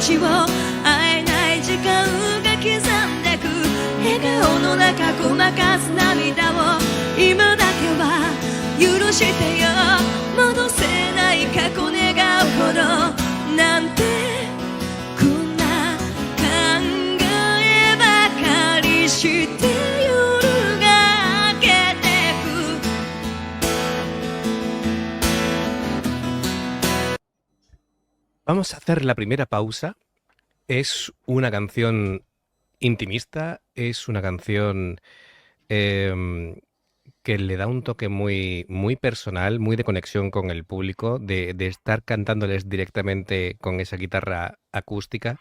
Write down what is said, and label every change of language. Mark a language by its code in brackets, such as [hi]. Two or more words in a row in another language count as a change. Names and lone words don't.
[ja] ちを会えない時間が刻んでく笑顔の中ごまかす涙を今だけは許してよ戻せない過去願うほどなんてこんな考えばかりして夜が明けてく [es] Vamos a hacer la primera pausa. Es una canción intimista, es una canción que le da un toque muy, muy personal, muy de conexión con el público, de estar cantándoles directamente con esa guitarra acústica.